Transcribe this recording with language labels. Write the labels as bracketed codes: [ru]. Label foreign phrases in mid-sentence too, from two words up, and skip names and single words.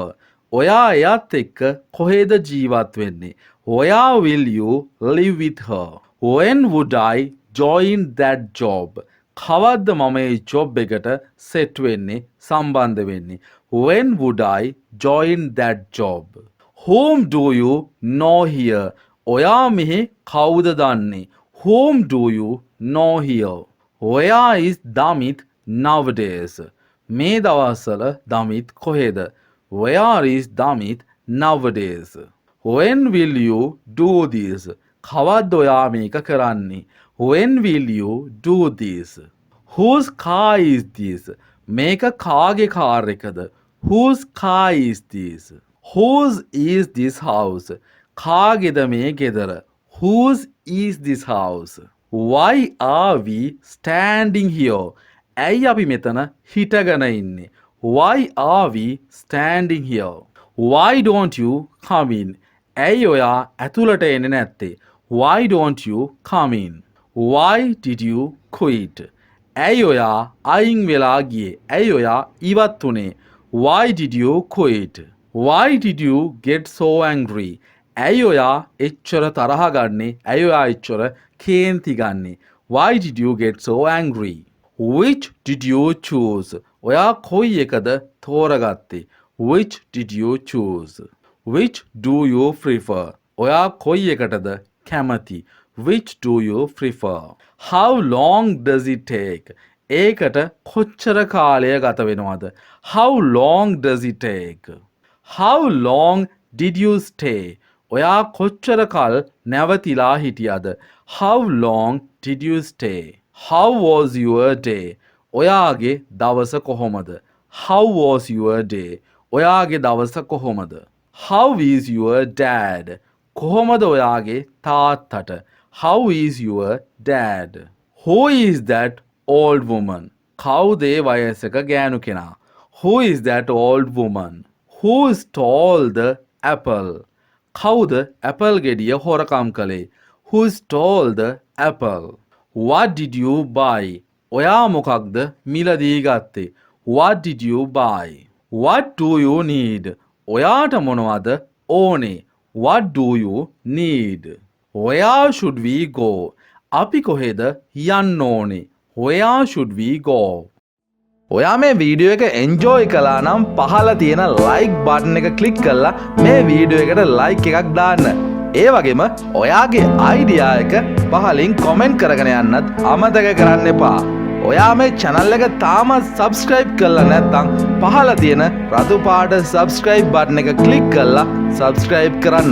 [si] ඔයා එයත් එක්ක කොහෙද ජීවත් වෙන්නේ? [en] Where will you live with her? When would I join that job? [si] කවද්ද මම ඒ ජොබ් එකට සෙට් වෙන්නේ සම්බන්ධ වෙන්නේ? [en] When would I join that job? Whom do you know here? [si] ඔයා මෙහි කවුද දන්නේ? [en] Whom do you know here? Where is Damit nowadays? [si] මේ දවස්වල දමිත් කොහෙද? [en] Where is Damit nowadays? When will you do this? [si] කවද්ද ඔයා මේක කරන්නේ? [en] When will you do this? Whose car is this? [si] මේක කාගේ කාර් එකද? [en] Whose car is this? Whose is this house? [si] කාගේද මේ ගෙදර? [en] Whose is this house? Why are we standing here? [si] ඇයි අපි මෙතන හිටගෙන ඉන්නේ? [en] Why are we standing here? Why don't you come in? [si] ඇයි ඔයා ඇතුළට එන්නේ නැත්තේ? [en] Why don't you come in? Why did you quit? [si] ඇයි ඔයා අයින් වෙලා ගියේ? ඇයි ඔයා ඉවත් වුනේ? [en] Why did you quit? Why did you get so angry? [si] ඇයි ඔයා එච්චර තරහ ගන්නේ? ඇයි ඔයා එච්චර කේන්ති ගන්නේ? [en] Why did you get so angry? Which did you choose? [si] ඔයා කොයි එකද තෝරගත්තේ? [en] Which did you choose? Which do you prefer? [si] ඔයා කොයි එකටද කැමති? [en] Which do you prefer? How long does it take? [si] ඒකට කොච්චර කාලය ගත වෙනවද? [en] How long does it take? How long did you stay? [si] ඔයා කොච්චර කල් නැවතිලා හිටියද? [en] How long did you stay? How was your day? [si] ඔයාගේ දවස කොහොමද? [en] How was your day? [si] ඔයාගේ දවස කොහොමද? [en] How is your dad? [si] කොහොමද ඔයාගේ තාත්තට? [en] How is your dad? Who is that old woman? [si] කවුද ඒ වයසක ගෑනු කෙනා? [en] Who is that old woman? Who stole the apple? [si] කවුද ඇපල් ගෙඩිය හොරකම් කළේ? [en] Who stole the apple? What did you buy? [si] ඔයා මොකක්ද මිලදී ගත්තේ? [en] What did you buy? What do you need? [si] ඔයාට මොනවද ඕනේ? [en] What do you need? Where should we go? [si] අපි කොහෙද යන්න ඕනේ? [en] Where should we go? [si] ඔයා මේ වීඩියෝ එක එන්ජෝයි කළා නම් පහළ තියෙන [en] like button [si] එක ක්ලික් කරලා මේ වීඩියෝ එකට ලයික් එකක් දාන්න. ඒ වගේම ඔයාගේ අයිඩියා එක පහලින් කොමෙන්ට් කරගෙන යන්නත් අමතක කරන්න එපා. ඔයා මේ channel එක තාමත් subscribe කරලා නැත්නම් පහළ තියෙන රතු පාට [en] subscribe button [si] එක ක්ලික් කරලා subscribe කරන්න.